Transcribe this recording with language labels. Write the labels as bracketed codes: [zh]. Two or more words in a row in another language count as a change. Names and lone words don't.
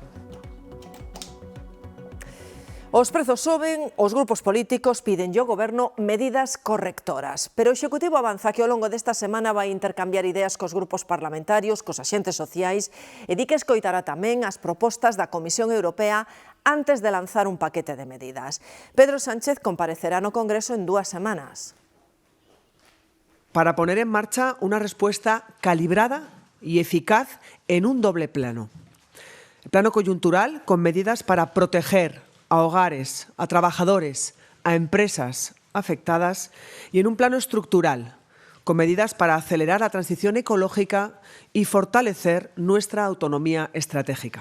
[gl] Os prezos soben, os grupos políticos piden ao goberno medidas correctoras, pero o Executivo avanza que ao longo desta semana vai intercambiar ideas cos grupos parlamentarios, cos axentes sociais e di que escoitará tamén as propostas da Comisión Europea antes de lanzar un paquete de medidas. Pedro Sánchez comparecerá no Congreso en 2 semanas. [es] Para poner en marcha una respuesta calibrada y eficaz en un doble plano. El plano coyuntural con medidas para proteger a hogares, a trabajadores, a empresas afectadas y en un plano estructural, con medidas para acelerar la transición ecológica y fortalecer nuestra autonomía estratégica.